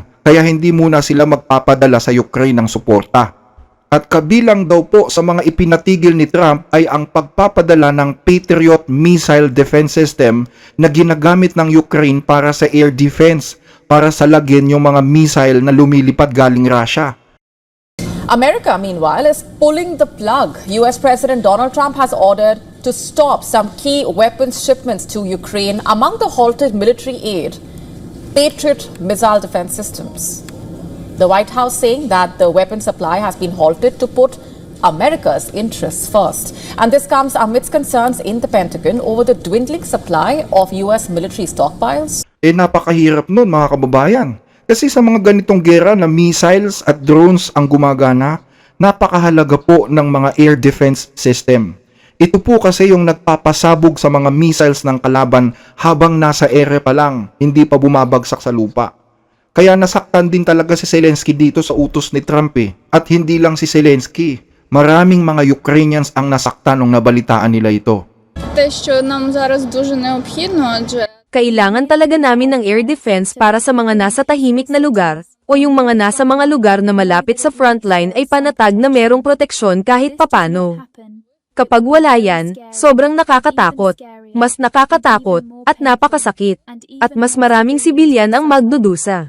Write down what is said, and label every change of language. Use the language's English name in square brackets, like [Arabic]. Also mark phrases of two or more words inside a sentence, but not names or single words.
[Filipino] Kaya hindi muna sila magpapadala sa Ukraine ng suporta. At kabilang daw po sa mga ipinatigil ni Trump ay ang pagpapadala ng [English] Patriot Missile Defense System [Filipino] na ginagamit ng Ukraine para sa [English] air defense, [Filipino] para sa lagyan yung mga missile na lumilipad galing Russia. [English] America, meanwhile, is pulling the plug. US President Donald Trump has ordered to stop some key weapons shipments to Ukraine. Among the halted military aid, Patriot missile defense systems. The White House saying that the weapon supply has been halted to put America's interests first. And this comes amidst concerns in the Pentagon over the dwindling supply of US military stockpiles. [Filipino] Napakahirap nun mga kababayan. Kasi sa mga ganitong gera na missiles at drones ang gumagana, napakahalaga po ng mga [English] air defense system. [Filipino] Ito po kasi yung nagpapasabog sa mga missiles ng kalaban habang nasa ere pa lang, hindi pa bumabagsak sa lupa. Kaya nasaktan din talaga si Zelensky dito sa utos ni Trump At hindi lang si Zelensky, maraming mga Ukrainians ang nasaktan nung nabalitaan nila ito. [Ukrainian] Те, що нам зараз дуже необхідно, адже [Filipino] Kailangan talaga namin ng [English] air defense [Filipino] para sa mga nasa tahimik na lugar, o yung mga nasa mga lugar na malapit sa frontline ay panatag na merong proteksyon kahit papano. Kapag wala yan, sobrang nakakatakot, mas nakakatakot, at napakasakit, at mas maraming sibilyan ang magdudusa.